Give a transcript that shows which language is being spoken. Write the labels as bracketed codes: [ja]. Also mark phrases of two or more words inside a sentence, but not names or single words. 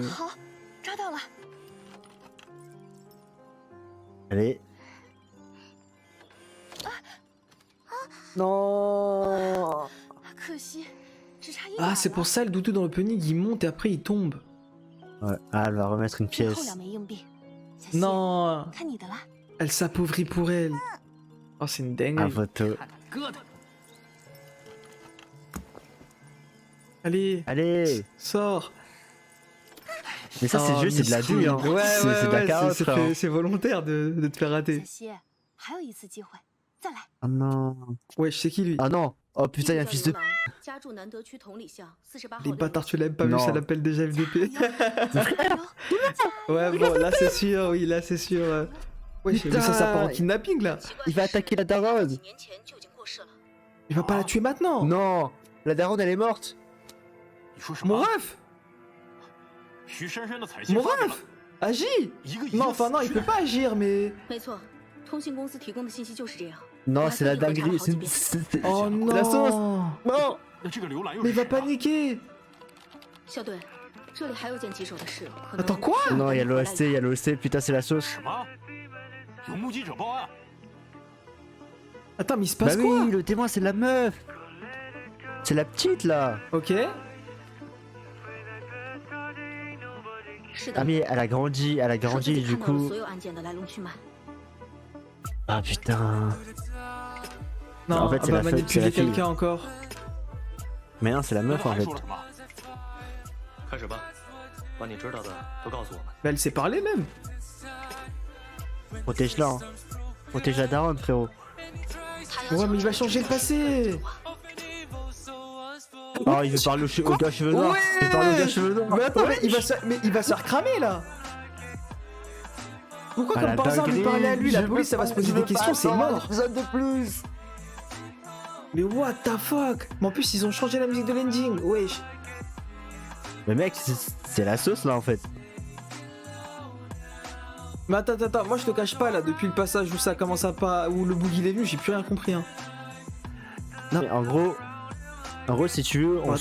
[zh] 好，抓到了。 [fr] Allez. Non. [zh] 可惜，只差一 [fr] Ah, c'est pour ça le doudou dans le panier, il monte et après il tombe. Ouais, ah, elle va remettre une [zh] 最后 [fr] pièce. [zh] 两枚硬币。小希， [fr] Non, [zh] 看你的啦。 [fr] elle s'appauvrit pour elle. Oh, c'est une Ah, dinguerie. photo. [zh] 疙瘩。 [fr] Allez, Allez. sors. Mais ça, c'est Oh, juste, c'est de la Miskine. douille, hein. Ouais, c'est ouais, de la ouais, carotte, c'est frère. c'est volontaire de te faire 小 rater. 希，还有一次机会，再来。 Oh non. Ouais, je sais qui lui. Ah non. Oh putain, y'a un fils de. [zh] 家住南德区同里巷48 [fr] Les bâtards, tu l'as même pas vu, Non. ça l'appelle déjà FDP. Ouais, bon, là c'est sûr, oui, là c'est sûr. Ouais, mais Putain. ça part en kidnapping là. Il va attaquer la daronne. Il va pas la tuer maintenant. Non. La daronne, elle est morte. [zh] 你说什么？ [fr] Mon ref [zh] 徐珊珊的彩信 [fr] Mon [zh] 发给了 [fr] ref Agis [zh] 一个已经 [fr] Non, enfin non, il peut pas agir, mais... [zh] 没错，通信公司提供的信息就是这样。 [fr] Non, c'est la dinguerie. Oh c'est la sauce. non Non. [zh] 那这个浏览又 [fr] Mais [zh] 是 [fr] il [zh] 谁 [fr] va paniquer [zh] 校队，这里还有件棘手的事，可能 [fr] Attends, quoi Non, y'a l'OST, y'a l'OST. Putain, c'est la sauce. [zh] 什么？有目击者报案。 [fr] Attends, mais il se Bah passe quoi oui, le témoin, c'est la meuf. C'est la petite là. Ok. [zh] 是的 [fr] Ah mais elle a grandi, [zh] 手机里 [fr] du [zh] 看到了 [fr] coup. [zh] 所有案件的来龙去脉。 [fr] Ah putain. Non, En fait, elle c'est va la manipuler fille. quelqu'un encore. Mais non, c'est la [zh] 那 [fr] meuf [zh] 他 [fr] en [zh] 还 [fr] fait. [zh] 说了什么？开始吧，把你知道的都告诉我们。 [fr] Mais elle sait parler même. Protège-la. Hein. Protège la daronne, frérot. Ouais, mais il va changer le passé. Oh, il veut parler au gars cheveux noirs. Il veut parler au gars cheveux noirs. Mais attends, mais il va se faire cramer là. Pourquoi Ah, comme la par hasard lui dinguerie. parler à lui, la Je police veux ça va pas- se poser je des veux questions, pas c'est attendre un mort. épisode de plus. Mais [en] what the fuck. [fr] Mais en plus ils ont changé la musique de l'ending, wesh. Mais mec, c'est la sauce là en fait. Mais attends, moi je te cache pas là, depuis le passage où ça commence à pas, où le bug il est venu, j'ai plus rien compris hein. Non, mais en gros, si tu veux, on